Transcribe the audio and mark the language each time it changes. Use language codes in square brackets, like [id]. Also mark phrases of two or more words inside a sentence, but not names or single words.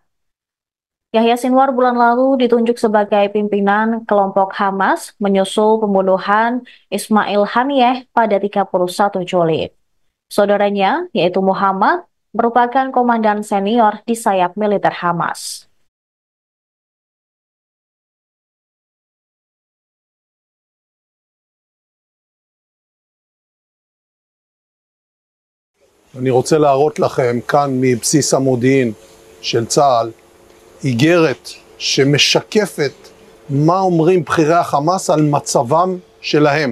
[id] Yahya Sinwar bulan lalu ditunjuk sebagai pimpinan kelompok Hamas menyusul pembunuhan Ismail Haniyeh pada 31 Juli. Saudaranya, yaitu Muhammad, merupakan komandan senior di sayap militer Hamas. [he] אני רוצה להראות לכם כאן מבסיס המודיעין של צה"ל איגרת שמשקפת מה אומרים בכירי החמאס על מצבם שלהם.